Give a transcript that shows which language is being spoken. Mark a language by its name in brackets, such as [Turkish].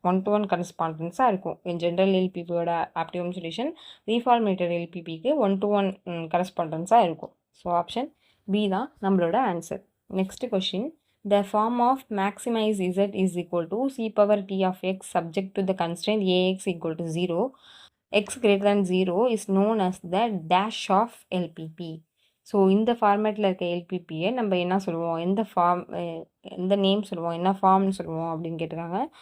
[Tamil] 1-to-1 கரஸ்பாண்டன்ஸாக இருக்கும். General எல்பிபியோட optimum solution ரீஃபார்முலேட்டட் எல்பிபிக்கு 1-to-1 கரஸ்பாண்டன்ஸாக இருக்கும். So option B தான் நம்மளோட answer. [English] Next question, the form of maximize z is equal to c power t of x subject to the constraint ax equal to 0, x greater than 0 is known as the dash of LPP. [Tamil] So இந்த ஃபார்மேட்டில் இருக்க எல்பிபியை நம்ம என்ன சொல்லுவோம், எந்த name சொல்லுவோம், என்ன ஃபார்ம்னு சொல்லுவோம் அப்படின்னு கேட்டிருக்காங்க.